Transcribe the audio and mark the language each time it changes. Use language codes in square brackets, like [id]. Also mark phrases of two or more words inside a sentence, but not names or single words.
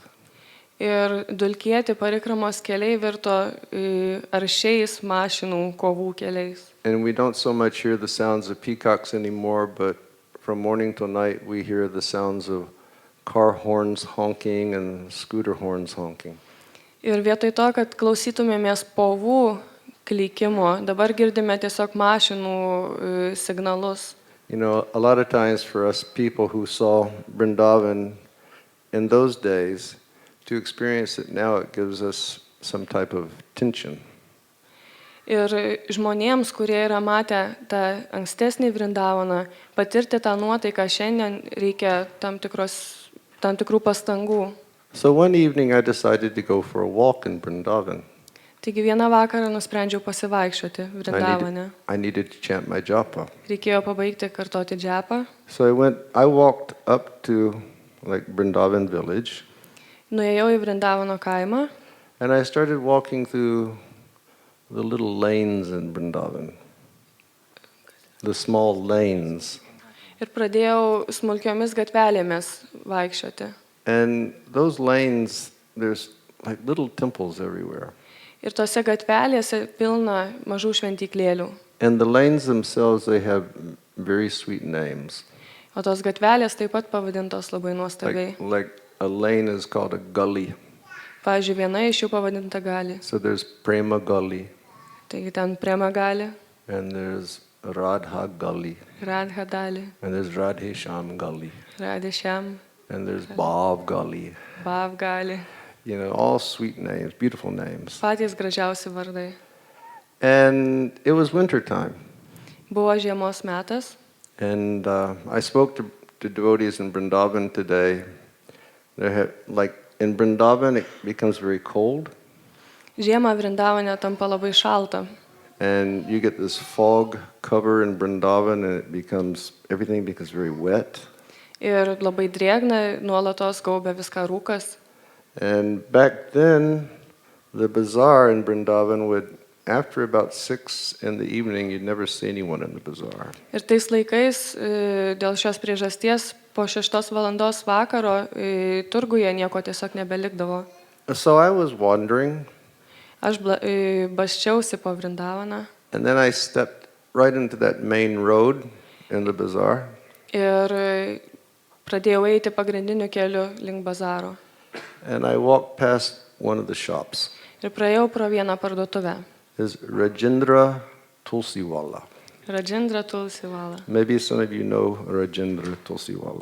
[lt] Ir dulkėti Parikramos keliai virto aršiais mašinų kovų keliais. [en] And we don't so much hear the sounds of peacocks anymore, but from morning till night we hear the sounds of car horns honking and scooter horns honking. [lt] Ir vietoj to, kad klausytumėmės povų klykimo, dabar girdime tiesiog mašinų signalus. [en] You know, a lot of times for us people who saw Vrindavan in those days, to experience it now, it gives us some type of tension. [lt] Ir žmonėms, kurie yra matę tą ankstesnį Vrindavaną, patirti tą nuotaiką šiandien reikia tam tikrų pastangų. [en] So one evening I decided to go for a walk in Vrindavan. [lt] Taigi vieną vakarą nusprendžiau pasivaikščioti Vrindavane. [en] I needed to chant my japa. [lt] Reikėjo pabaigti kartoti džepą. [en] So I walked up to like Vrindavan village. [lt] Nuėjau į Vrindavano kaimą. [en] And I started walking through the little lanes in Vrindavan. The small lanes. [lt] Ir pradėjau smulkiomis gatvelėmis vaikščioti. [en] And those lanes, there's like little temples everywhere. [lt] Ir tose gatvelėse pilna mažų šventyklėlių. [en] And the lanes themselves, they have very sweet names. [lt] O tos gatvelės taip pat pavadintos labai nuostabiai. [en] Like a lane is called a gully. [lt] Pavyzdžiui, viena iš jų pavadinta Gali. [en] So there's Prema Gully, [lt] Taigi ten Prema Gali, [en] and there's Radha Gully, [lt] Radha Dali, [en] and there's Radhesham Gully, [lt] Radhesham, [en] and there's Bhav Gully. [lt] Bhav Gali. [en] You know, all sweet names, beautiful names. [lt] Patys gražiausi vardai. [en] And it was winter time. [lt] Buvo žiemos metas. [en] And I spoke to devotees in Vrindavan today. Like in Vrindavan, it becomes very cold, [lt] Žiemą Vrindavane tampa labai šalta. [en] and you get this fog cover in Vrindavan, and everything becomes very wet. [lt] Ir labai drėgna, nuolatos gaubia viską rūkas. [en] And back then, the bazaar in Vrindavan would, after about 6 in the evening, you'd never see anyone in the bazaar. [lt] Ir tais laikais dėl šios priežasties po 6 valandos vakaro turguje nieko tiesiog nebelikdavo. [en] So I was wandering, [lt] Aš basčiausi po Vrindavaną [en] and then I stepped right into that main road in the bazaar. [lt] ir pradėjau eiti pagrindiniu keliu link bazaro. [en] And I walked past one of the shops. [lt] Ir praėjau pro vieną parduotuvę. [en] It's Rajendra Tulsiwala. [lt] Rajendra Tulsiwala. [en] Maybe some of you know Rajendra Tulsiwala.